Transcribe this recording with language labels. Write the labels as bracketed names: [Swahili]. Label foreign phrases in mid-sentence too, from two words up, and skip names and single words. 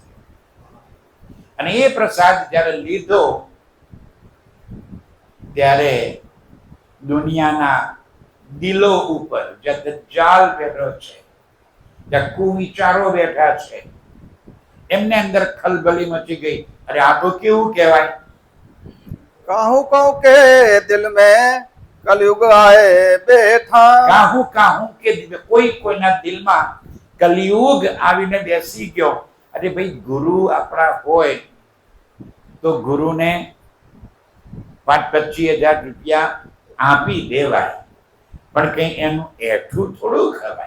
[Gujarati] અને એ પ્રસાદ જ્યારે લીધો ત્યારે દુનિયાના દિલો ઉપર જ્યાં દજ્જાલ બેઠો છે, જ્યાં કુવિચારો બેઠા છે, એમને અંદર ખલબલી મચી ગઈ. અરે આ તો કેવું કહેવાય? [Hindi] काहू कहूँ के दिल में कलयुग आए बैठा. [Gujarati] કાહું કાહું કે કોઈ કોઈના દિલમાં કલિયુગ આવીને બેસી ગયો. અરે ભાઈ, ગુરુ આપણા હોય તો ગુરુને 5-25 હજાર રૂપિયા આપી દેવાય, પણ કઈ એનું એઠું થોડું ખવાય.